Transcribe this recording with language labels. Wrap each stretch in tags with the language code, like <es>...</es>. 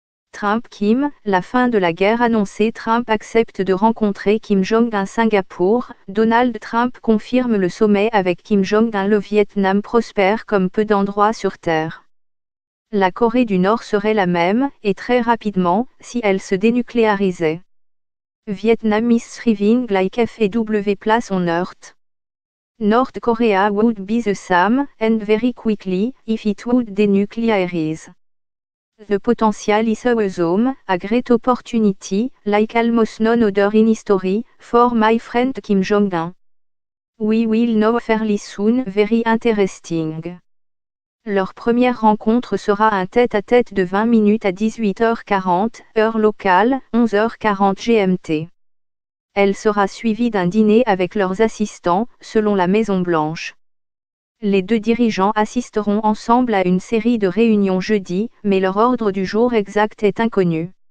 <fr>Trump-Kim, la fin de la guerre annoncée. Trump accepte de rencontrer Kim Jong-un. Singapour, Donald Trump confirme le sommet avec Kim Jong-un. Le Vietnam prospère comme peu d'endroits sur Terre. La Corée du Nord serait la même, et très rapidement, si elle se dénucléarisait.</fr> <en>Vietnam is thriving like FAW place on earth. North Korea would be the same, and very quickly, if it would denuclearize. The potential is awesome, a great opportunity, like almost none other in history, for my friend Kim Jong-un. We will know fairly soon. Very interesting.</en> <fr>Leur première rencontre sera un tête-à-tête de 20 minutes à 18h40, heure locale, 11h40 GMT. Elle sera suivie d'un dîner avec leurs assistants, selon la Maison-Blanche. Les deux dirigeants assisteront ensemble à une série de réunions jeudi, mais leur ordre du jour exact est inconnu.</fr>